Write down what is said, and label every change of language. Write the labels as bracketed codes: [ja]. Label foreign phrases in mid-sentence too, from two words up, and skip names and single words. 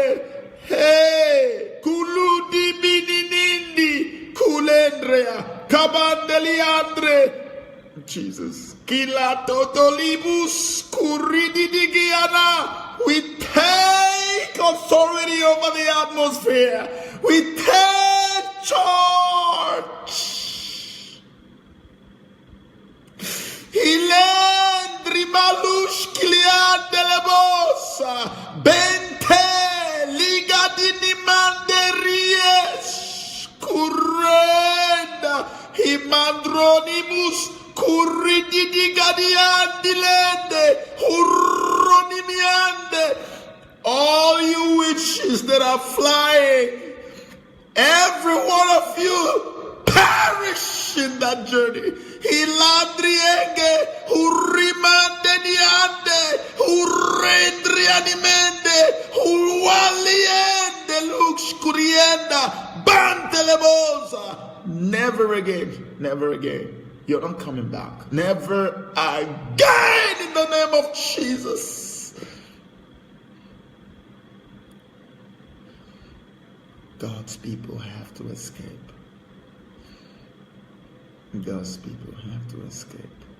[en] Hey, Kuludi Bininindi, Kulendrea, Kabandeliandre. Jesus. Kila totolibus kurididigiana. We take authority over the atmosphere. We take charge. Hilendri malush kilian delebosa. Bente ligadini manderies. Kurenda himandronimus. Kurrididi gadiandilende, hurronimiande. All you with witches that are flying, every one of you perish in that journey. Hilandrienge, hurimande diande, hurendrianimende, huwaliende, luxcurienda, bantelebosa. Never again, never again. You're not coming back. Never again in the name of Jesus. God's people have to escape. God's people have to escape.